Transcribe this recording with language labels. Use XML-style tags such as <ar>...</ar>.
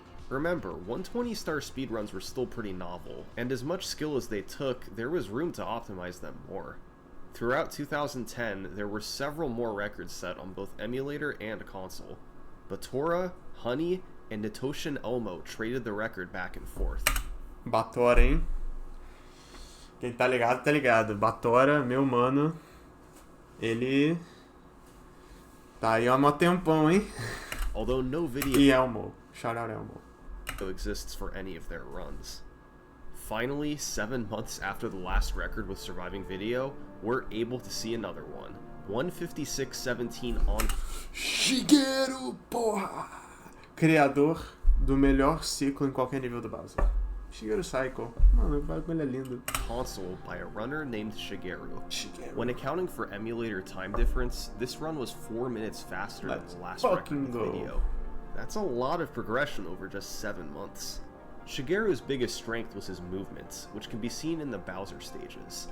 <en>Remember, 120-star speedruns were still pretty novel, and as much skill as they took, there was room to optimize them more. Throughout 2010, there were several more records set on both emulator and console. Batora, Honey, and Natoshin Elmo traded the record back and forth.</en> <pt>Batora, hein? Quem tá ligado, tá ligado. Batora, meu mano, ele tá aí há um tempão, hein?</pt> <en>Although no video</en> <pt>E Elmo.</pt> <en>Shout out</en> <pt>Elmo.</pt> <en>exists for any of their runs. Finally, 7 months after the last record with surviving video, we're able to see another one. 156.17 on</en> <pt>Shigeru, porra! Criador do melhor ciclo em qualquer nível do Bowser. Shigeru Cycle. Mano, o bagulho é lindo.</pt> <en>console by a runner named Shigeru. When accounting for emulator time difference, this run was 4 minutes faster than the last record with video. That's a lot of progression over just 7 months. Shigeru's biggest strength was his movement, which can be seen in the Bowser stages.</en>